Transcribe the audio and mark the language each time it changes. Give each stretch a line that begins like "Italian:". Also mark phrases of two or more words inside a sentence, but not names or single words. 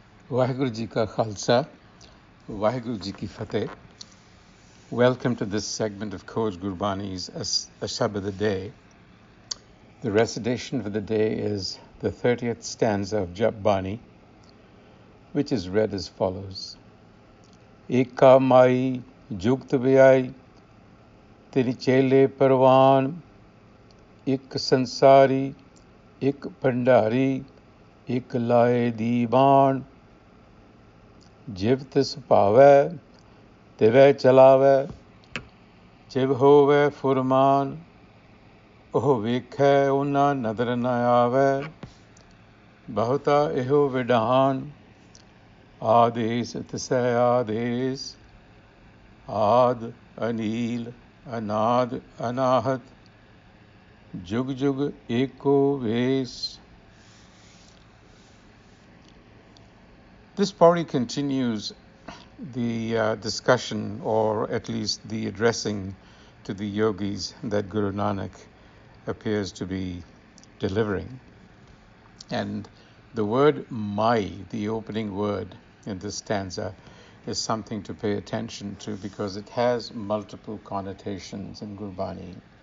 Punjabi: ਵਾਹਿਗੁਰੂ ਜੀ ਕਾ ਖ਼ਾਲਸਾ, ਵਾਹਿਗੁਰੂ ਜੀ ਕੀ ਫ਼ਤਿਹ.
English: Welcome to this segment of Coach Gurbani's a-sabad-a-day. The recitation for the day is the 30th stanza of Jup Pauri, which is read as follows.
Punjabi: ਏਕਾ ਮਾਈ ਜੁਗਤਿ ਵਿਆਈ, ਤੇਰੀ ਚੇਲੇ ਪਰਵਾਣ, ਇਕ ਸੰਸਾਰੀ, ਇਕ ਭੰਡਾਰੀ, ਇਕ ਲਾਏ ਦੀਬਾਣ, ਜਿਵ ਤਿਸੁ ਭਾਵੈ, ਤਿਵੈ ਚਲਾਵੈ ਜਿਵ ਹੋਵੈ ਫੁਰਮਾਨ ਉਹ ਵੇਖੈ ਉਹਨਾਂ ਨਦਰ ਨ ਆਵੈ ਬਹੁਤਾ ਇਹੋ ਵਿਡਾਨ ਆਦੇਸ ਤਿਸੈ ਆਦੇਸ ਆਦ ਅਨੀਲ ਅਨਾਦ ਅਨਾਹਤ ਜੁਗ ਜੁਗ ਏਕੋ ਵੇਸ.
English: This Pauri continues the discussion, or at least the addressing to the yogis that Guru Nanak appears to be delivering. And the word mai, the opening word in this stanza, is something to pay attention to because it has multiple connotations in Gurbani.